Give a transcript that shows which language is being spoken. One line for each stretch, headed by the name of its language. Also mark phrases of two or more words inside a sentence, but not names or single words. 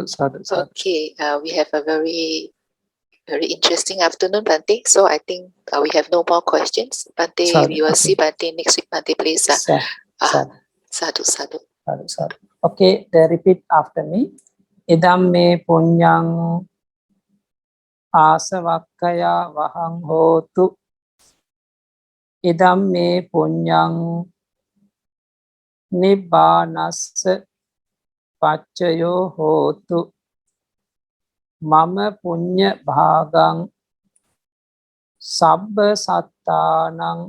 English: Okay, we have a very interesting afternoon, Bhante. So I think we have no more questions. Bhante, we will see Bhante next week. Bhante, please. Sadhu. Okay, they repeat after me.
Pali: Idam me punyang ආසවක්ඛයා වහං හෝතු ඉදම් මේ පුඤ්ඤං නිබ්බානස්ස පච්චයෝ හෝතු මම පුඤ්ඤ භාගං සබ්බ සත්තානං